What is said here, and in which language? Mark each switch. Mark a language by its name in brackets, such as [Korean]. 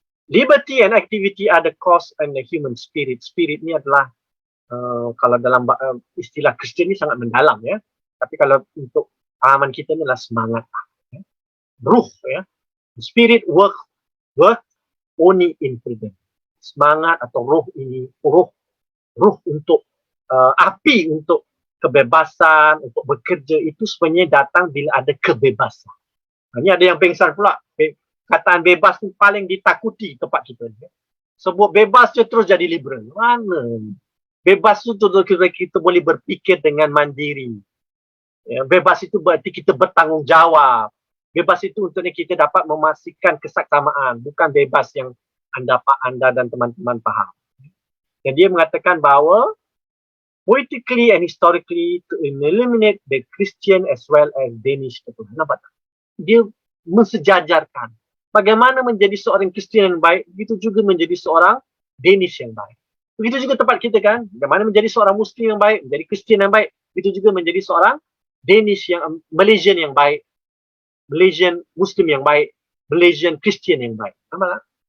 [English] Liberty and activity are the cause and the human spirit. [Malay] Spirit ni adalah, kalau dalam istilah Kristian ni sangat mendalam, ya. Tapi kalau untuk pahaman kita ni adalah semangat. Ya. Ruh, ya. [English] Spirit work only in freedom. [Malay] Semangat atau roh ini, ruh untuk api untuk kebebasan, untuk bekerja itu sebenarnya datang bila ada kebebasan. Ini ada yang pengsan pula. Kataan bebas itu paling ditakuti tempat kita. Sebut bebas je terus jadi liberal. Mana? Bebas itu kita boleh berfikir dengan mandiri. Ya, bebas itu berarti kita bertanggungjawab. Bebas itu untuk kita dapat memastikan kesaksamaan. Bukan bebas yang anda dan teman-teman faham. Dan dia mengatakan bahawa [English] politically and historically to eliminate the Christian as well as Danish people. [Malay] Nampak tak? Dia mensejajarkan bagaimana menjadi seorang Kristian yang baik, begitu juga menjadi seorang Danish yang baik. Begitu juga tempat kita kan, bagaimana menjadi seorang Muslim yang baik, menjadi Kristian yang baik, begitu juga menjadi seorang Danish yang Malaysian yang baik, Malaysian Muslim yang baik, Malaysian Christian yang baik. Nampak tak?